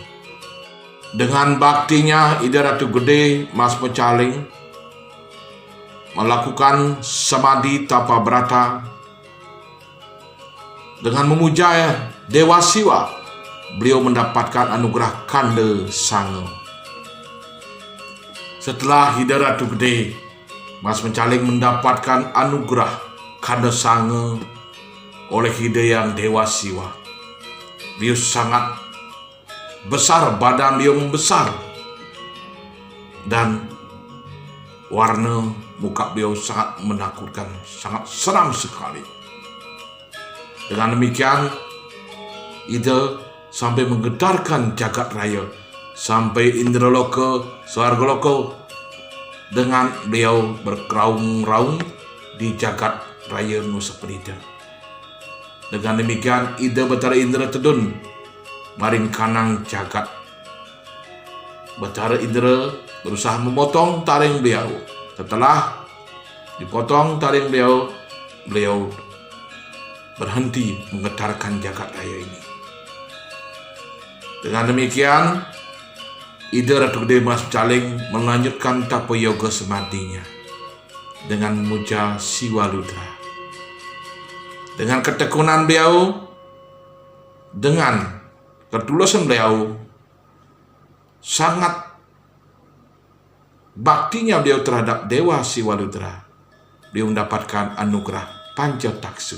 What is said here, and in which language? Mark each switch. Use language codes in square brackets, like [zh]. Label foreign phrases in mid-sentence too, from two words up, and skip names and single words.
[id] Dengan baktinya ida Ratu Gede Mas Mecaling melakukan samadhi tapa brata. Dengan memuja Dewa Siwa, beliau mendapatkan anugerah Kanda Sange. Setelah ida Ratu Gede Mas Mecaling mendapatkan anugerah Kanda Sange oleh Hidayang Dewa Siwa, beliau sangat besar, badan beliau membesar, dan warna muka beliau sangat menakutkan, sangat seram sekali. Dengan demikian, ida sampai menggetarkan jagat raya, sampai Indraloka, Swargaloka, dengan beliau berkeraung-raung di jagat raya Nusa Penida. Dengan demikian, [ban] ida Batara Indra Tedun maring kanang jagat. [id] Batara Indra berusaha memotong taring beliau. Setelah dipotong taring beliau, beliau berhenti menggetarkan jagat raya ini. Dengan demikian, ida Ratu Gede Mas Mecaling melanjutkan tapa yoga semadinya dengan memuja Siwa Ludra. Dengan ketekunan beliau, dengan ketulusan beliau, sangat baktinya beliau terhadap Dewa Siwa Ludra, beliau mendapatkan anugerah Pancataksu.